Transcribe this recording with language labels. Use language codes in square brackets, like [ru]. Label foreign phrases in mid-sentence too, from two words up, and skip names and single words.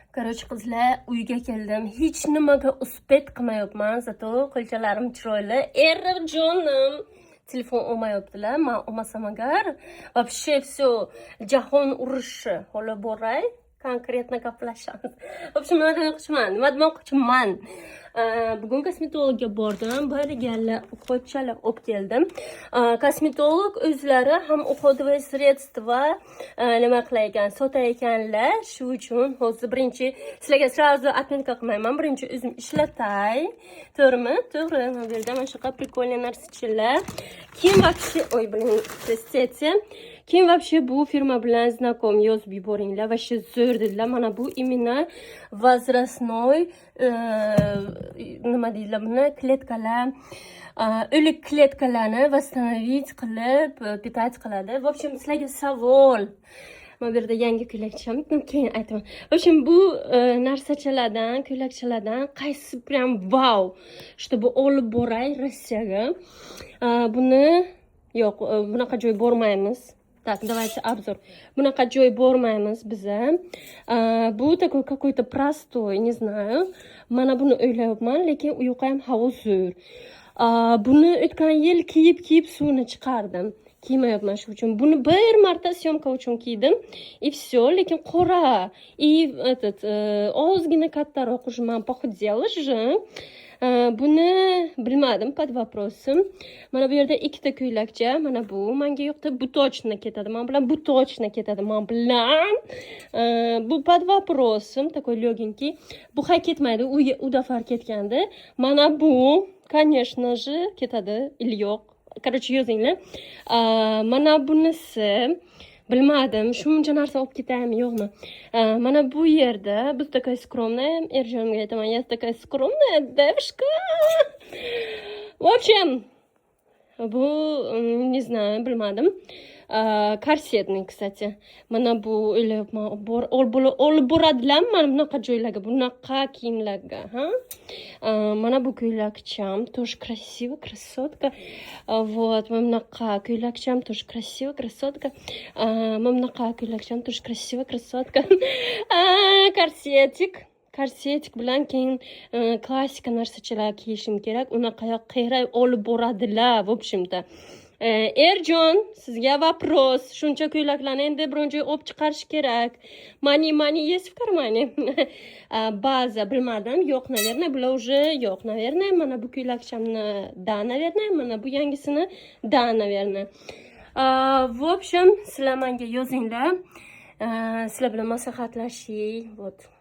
[uz] Короче, qizlar, uyga keldim. Hech nimaga uspet qilmayapman. Zato qo'lchalarim chiroyli. Jonim telefon olmayaptilar. Men olmasam agar [ru] вообще все [uz] jahon urushi olib boray. Konkretno gaplashamiz. [ru] В общем, [uz] nima demoqchiman? Bugun kosmetologga bordim. Bir gala qo'lchalar olib keldim. Kosmetolog o'zlari ham [ru] уходовое средство [uz] nima qilar ekan, sotar ekanlar. Shu uchun hozir birinchi sizlarga [ru] сразу отметка [uz] qilmayman. Birinchi o'zim ishlatay. To'g'rimi? To'g'ri. Bu yerda mana shunaqa прикольный narsachilar. [ru] Kim вообще, ой, блин, простите. [uz] Kim вообще bu firma bilan знаком, yozib yuboringlar. Вообще zo'r dedilar. Mana bu [ru] именно возрастной [uz] nima deydilar buni, kletkalar, o'lik kletkalarni восстановить qilib, питать qiladi. [ru] В общем, [uz] sizlarga savol. Mana bu yerda yangi ko'ylakcham, keyin aytaman. [ru] В общем, [uz] bu narsachalardan, ko'ylakchalardan qaysi прям vau, чтобы olib boray Rossiyaga. Buni yo'q, bunaqa joy bormaymiz. [ru] Так, давайте обзор. [uz] Bunaqa joy bormaymiz biza. [ru] Bu такой какой-то простой, не знаю. [uz] Mana buni o'ylayapman, lekin u yoqqa ham havo zo'r. Buni o'tgan yil kiyib suvni chiqardim. Kiymayapman shu uchun. Buni bir marta syomka uchun kiydim. [ru] И все, [uz] lekin qora. [ru] И этот [uz] ozgina kattaroq [ru] уже man похудела же. [uz] Buni bilmadim, [ru] под вопросом. [uz] Mana bu yerda ikkita ko'ylakcha, mana bu menga yo'qdi, bu точно ketadi. Men bilan bu точно ketadi. Men bilan bu [ru] под вопросом, такой легенький. [uz] Bu hay ketmaydi, u dafar ketgandi. Mana bu, [ru] конечно же, [uz] ketadi, или yo'q. Короче, yozinglar. Mana bunisi bilmadim, shuncha narsa olib ketaymi, yo'qmi? Mana bu yerda biz [ru] такая скромная, [uz] Erjonga aytaman, [ru] я такая скромная девушка. В общем, bu не знаю, [uz] bilmadim. [ru] Korsetный, kстати. [uz] Mana bu o'ylayapman, olib boradilar mana bunaqa joylarga, bunaqa kiyimlarga, ha? Mana bu ko'ylakcham, [ru] тоже красиво, красотка. Вот, [uz] mana bunaqa ko'ylakcham, [ru] тоже красиво, красотка. [uz] Mana bunaqa ko'ylakcham, [ru] тоже красиво, красотка. [uz] Korsetik bilan keyin klassika narsachalar kiyishim kerak. Unaqa qiyray olib boradilar, [ru] в общем-то. [uz] Erjon, sizga вопрос. Shuncha ko'ylaklarni endi biron joy olib chiqarish kerak. Mani, [ru] есть в кармане? [uz] Baza bilmadim. Yo'q, наверное, bular уже yo'q, наверное. Mana bu ko'ylakchamni da, наверное. Mana bu yangisini da, [ru] наверное. В общем, [uz] sizlar menga yozinglar. Sizlar bilan maslahatlashiy. [ru] Вот.